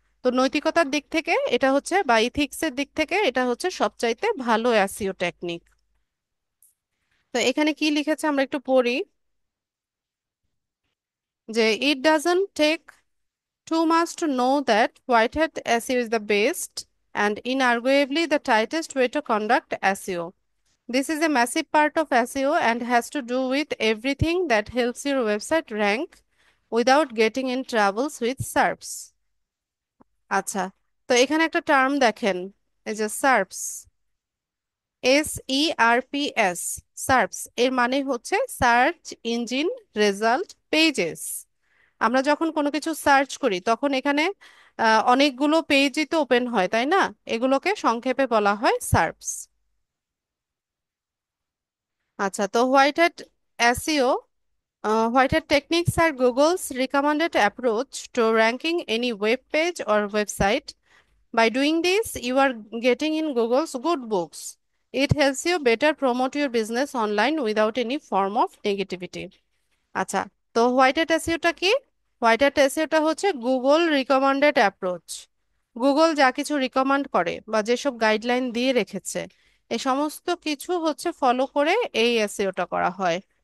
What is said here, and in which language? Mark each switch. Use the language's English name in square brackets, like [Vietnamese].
[Bangla] তো নৈতিকতার দিক থেকে এটা হচ্ছে, বা ইথিক্সের দিক থেকে এটা হচ্ছে সবচাইতে ভালো এসইও টেকনিক। তো এখানে কি লিখেছে আমরা একটু পড়ি, [English] যে it doesn't take too much to know that white hat SEO is the best and inarguably the tightest way to conduct SEO. This is a massive part of SEO and has to do with everything that helps your website rank without getting in troubles with SERPs. [Bangla] আচ্ছা, তো এখানে একটা term দেখেন, এই যে সার্পস, SERPS, সার্পস এর মানে হচ্ছে সার্চ ইঞ্জিন রেজাল্ট পেজেস। আমরা যখন কোনো কিছু সার্চ করি তখন এখানে অনেকগুলো পেজই তো ওপেন হয়, তাই না? এগুলোকে সংক্ষেপে বলা হয় সার্পস। [English] আচ্ছা, তো white hat SEO, Whitehead techniques are Google's recommended approach to ranking any web page or website. By doing this, you are getting in Google's good books. It helps you better promote your business online without any form of negativity. [Bangla] আচ্ছা, তো white hat এসইওটা কি? White hat এসইওটা হচ্ছে Google recommended approach. Google যা কিছু রিকমান্ড করে বা যেসব guideline দিয়ে রেখেছে, এই সমস্ত কিছু হচ্ছে ফলো করে এই এসইওটা করা হয়।